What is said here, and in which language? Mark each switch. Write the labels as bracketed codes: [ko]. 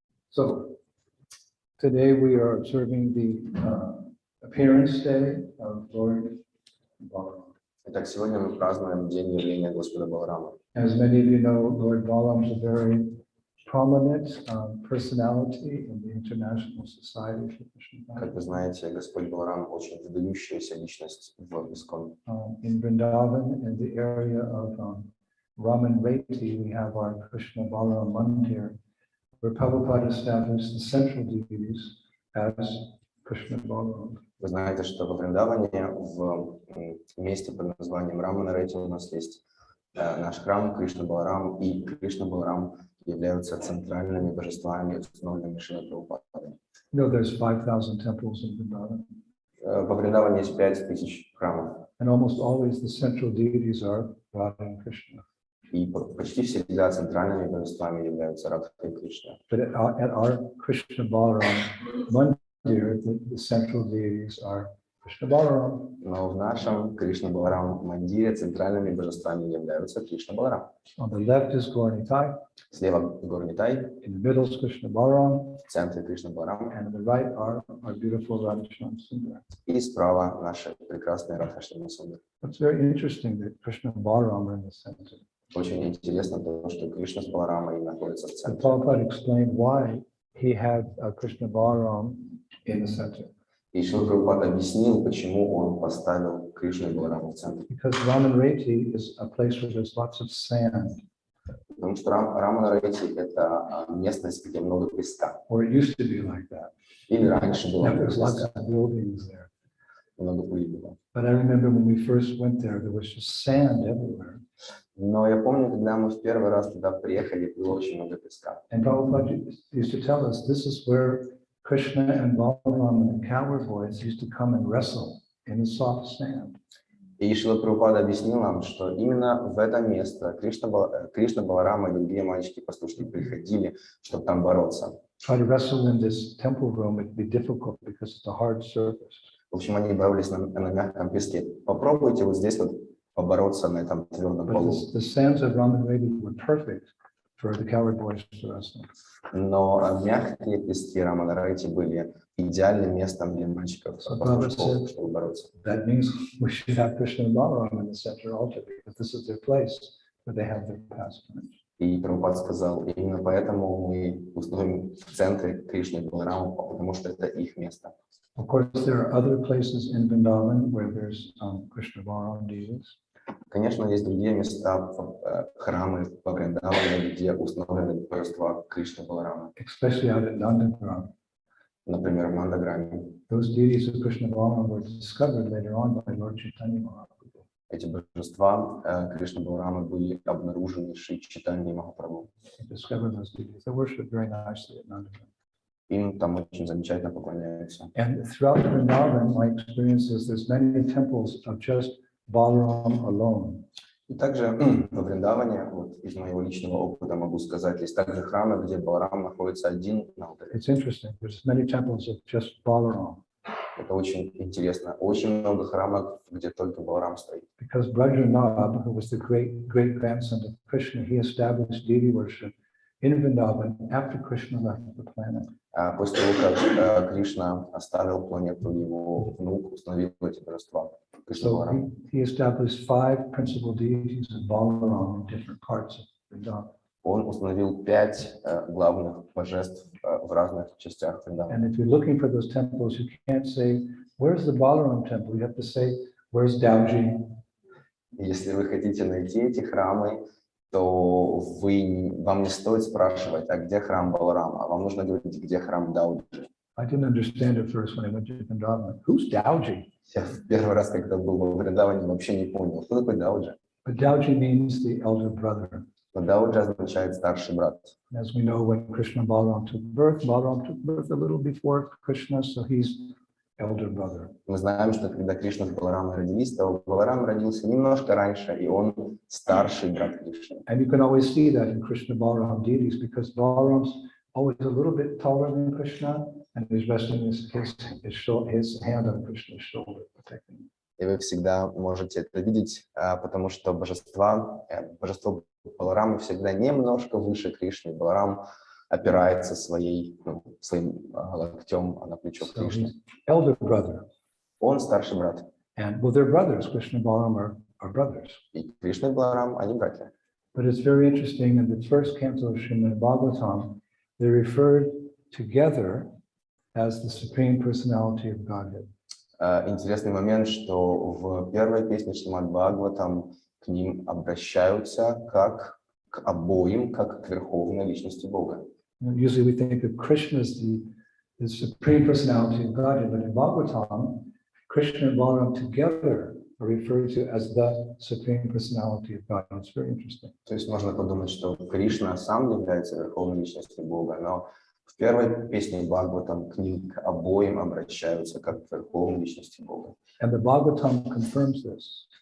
[en] So today we are observing the appearance day of Lord Balaram. [ru] Итак, сегодня мы празднуем День явления Господа Баларама. [en] As many of you know, Lord Balaram is a very prominent personality in the International Society for Krishna [ru] Как вы знаете, Господь Баларам очень выдающаяся личность в ISKCON. [en] In Vrindavan, in the area of Raman Reti, we have our Krishna Balaram Mandir, where Prabhupada established the central deities as Krishna Balaram. [ru] Вы знаете, что во Вриндаване, в месте под названием Рамана-Рети у нас есть наш храм Кришна Баларам, и Кришна Баларам являются центральными божествами, установленными Шрилой Прабхупадой. [en] You know, there's 5,000 temples in Vrindavan. [ru] Во Вриндаване есть 5000 храмов. [en] And almost always the central deities are Radha and Krishna. [ru] И почти всегда центральными божествами являются Радха и Кришна. [en] But at our Krishna Balaram Mandir, the central deities are Krishna Balaram. [ru] Но в нашем Кришна Баларам Мандире центральными божествами являются Кришна Баларам. [en] On the left is Gauranitai. [ru] Слева Горнитай, [en] In the middle is Krishna Balaram. [ru] в центре Кришна Баларам, [en] And on the right are our beautiful Radhasham Sundar. [ru] и справа наши прекрасные Радхашрама Сундар. [en] It's very interesting that Krishna Balaram are in the center. [ru] Очень интересно то, что Кришна с Баларамой находятся в [en] And [ru] центре. [en] Prabhupada explained why he had Krishna Balaram in the center. [ru] И Шрила Прабхупада объяснил, почему он поставил Кришну и Баларама в центр. [en] Because Raman Reti is a place where there's lots of sand. [ru] Потому что Рамана-Рети – это местность, где много песка. [en] Or it used to be like that. [ru] Или раньше было [en] There was lots [ru] много [en] of buildings there. [ru] пыли было. [en] But I remember when we first went there was just sand everywhere. [ru] Но я помню, когда мы в первый раз туда приехали, было очень много песка. [en] And Prabhupada used to tell us this is where Krishna and Balaram and the cowherd boys used to come and wrestle in the soft sand. [ru] И Шрила Прабхупада объяснил нам, что именно в это место Кришна, Баларама и другие мальчики-пастушки приходили, чтобы там бороться. [en] Try to wrestle in this temple room, it'd be difficult because it's a hard surface. [ru] В общем, они боролись на мягком песке. Попробуйте вот здесь вот побороться на этом твердом [en] But [ru] полу. [en] the sands of Raman Reti were perfect for the cowherd boys to wrestle. [ru] Но мягкие пески Рамана-Рети были идеальным местом для мальчиков, пастушков, чтобы бороться. [en] That means we should have Krishna and Balaram in the center altar because this is their place where they have their pastimes. [ru] И Прабхупада сказал, именно поэтому мы установим в центре Кришну и Балараму, потому что это их место. [en] Of course, there are other places in Vrindavan where there's Krishna Balaram deities. [ru] Конечно, есть другие места, храмы во Вриндаване, где установлены божества Кришны Баларама. [en] Especially out in Nandagram. [ru] Например, в Нандаграме. [en] Those deities of Krishna Balram were discovered later on by Lord Chaitanya Mahaprabhu. [ru] Эти божества Кришны Баларамы были обнаружены Шри Чайтаньей Махапрабху. [en] He discovered those deities. They're worshipped very nicely at Nandagram. [ru] Им там очень замечательно поклоняются. [en] And throughout Vrindavan, my experience is there's many temples of just Balaram alone. [ru] И также во Вриндаване, вот из моего личного опыта могу сказать, есть также храмы, где Баларам находится один на алтаре. [en] It's interesting. There's many temples of just Balaram. [ru] Это очень интересно. Очень много храмов, где только Баларам стоит. [en] Because Brajanath, who was the great grandson of Krishna, he established deity worship in Vrindavan after Krishna left the planet. [ru] После того, как Кришна оставил планету, его внук установил эти божества. [en] So he established 5 principal deities of Balaram in different parts of Vrindavan. [ru] Он установил 5 главных божеств в разных частях Вриндавана. [en] And if you're looking for those temples, you can't say, where's the Balaram temple? You have to say, where's Dauji? [ru] Если вы хотите найти эти храмы, то вам не стоит спрашивать, а где храм Баларама, а вам нужно говорить, где храм Дауджи. [en] I didn't understand at first when I went to Vrindavan. Who's Dauji? [ru] Я в первый раз, когда был во Вриндаване, вообще не понял, кто такой Дауджи. [en] But Dauji means the elder brother. [ru] Но Дауджи означает старший брат. [en] As we know, when Krishna and Balaram took birth a little before Krishna, so he's elder brother. [ru] Мы знаем, что когда Кришна с Баларамой родились, то Баларам родился немножко раньше, и он старший брат Кришны. [en] And you can always see that in Krishna Balaram deities, because Balaram's always a little bit taller than Krishna, and he's resting his hand on Krishna's shoulder, protecting him. [ru] И вы всегда можете это видеть, потому что божество Баларамы всегда немножко выше Кришны. Баларам опирается своим локтем на плечо Кришны. [en] Elder brother. [ru] Он старший брат. [en] And well, they're brothers. Krishna and Balaram are brothers. [ru] И Кришна и Баларам, они братья. [en] But it's very interesting, in the first canto of Srimad Bhagavatam, they're referred together as the Supreme Personality of Godhead. [ru] Интересный момент, что в первой песне Шримад Бхагаватам к ним обращаются как к обоим, как к верховной личности Бога. [en] Usually we think of Krishna as the Supreme Personality of Godhead, but in Bhagavatam, Krishna and Balaram together are referred to as the Supreme Personality of God. It's very interesting. [ru] То есть можно подумать, что Кришна сам является верховной личностью Бога, но в первой песне Бхагаватам к ним к обоим обращаются как к верховной личности Бога. [en] And the Bhagavatam confirms this.